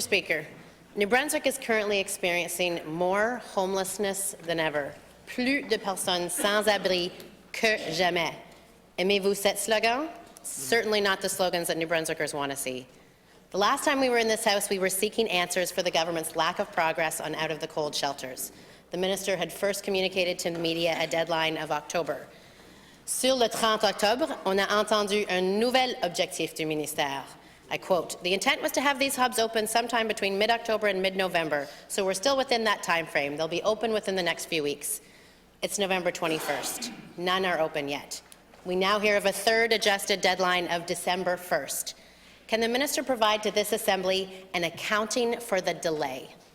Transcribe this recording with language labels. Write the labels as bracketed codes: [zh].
[en] Speaker, New Brunswick is currently experiencing more homelessness than ever. [fr] Plus de personnes sans abri que jamais. Aimez-vous cet slogan? [en] Certainly not the slogans that New Brunswickers want to see. The last time we were in this House, we were seeking answers for the government's lack of progress on out-of-the-cold shelters. The minister had first communicated to the media a deadline of October. [fr] Sur le 30 octobre, on a entendu un nouvel objectif du ministère. [en] I quote, "The intent was to have these hubs open sometime between mid-October and mid-November, so we're still within that time frame. They'll be open within the next few weeks." It's November 21st. None are open yet. We now hear of a third adjusted deadline of December 1st. Can the minister provide to this Assembly an accounting for the delay?